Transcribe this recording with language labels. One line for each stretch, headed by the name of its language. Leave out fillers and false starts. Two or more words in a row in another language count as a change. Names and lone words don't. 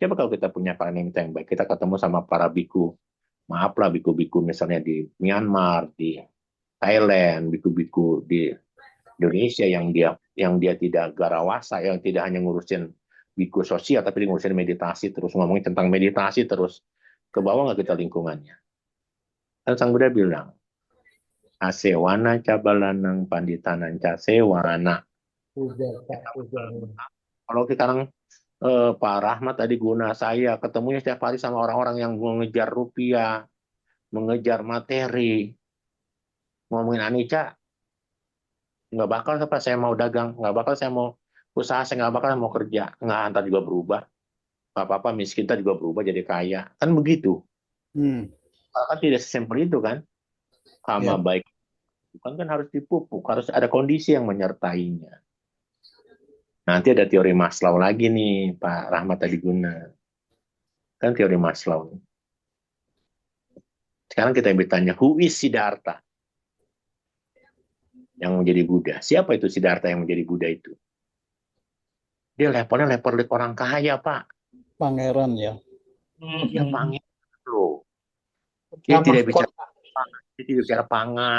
Indonesian: Coba kalau kita punya kalenamita yang baik, kita ketemu sama para biku. Maaflah, biku-biku misalnya di Myanmar, di Thailand, biku-biku di Indonesia yang dia tidak garawasa, yang tidak hanya ngurusin biku sosial, tapi ngurusin meditasi terus, ngomongin tentang meditasi terus. Ke bawah nggak kita lingkungannya? Dan Sang Buddha bilang,
Pali: asewana cabalanang panditanan casewana.
Indonesian: Kalau sekarang Pak Rahmat tadi guna saya ketemunya setiap hari sama orang-orang yang mengejar rupiah, mengejar materi, ngomongin anicca, nggak bakal apa saya mau dagang, nggak bakal saya mau usaha, saya nggak bakal mau kerja, nggak antar juga berubah, nggak apa-apa miskin kita juga berubah jadi kaya, kan begitu. hmm. Kan tidak sesimpel itu kan, Ya, sama baik, kan harus dipupuk, harus ada kondisi yang menyertainya. Nanti ada teori Maslow lagi nih, Pak Rahmat tadi guna. Kan teori Maslow. Sekarang kita bertanya,
English: who is Siddhartha?
Indonesian: Yang menjadi Buddha. Siapa itu Siddhartha yang menjadi Buddha itu? Dia levelnya level orang kaya, Pak. pangeran ya. Dia pangeran loh. Dia tidak bicara dia tidak bicara pangan.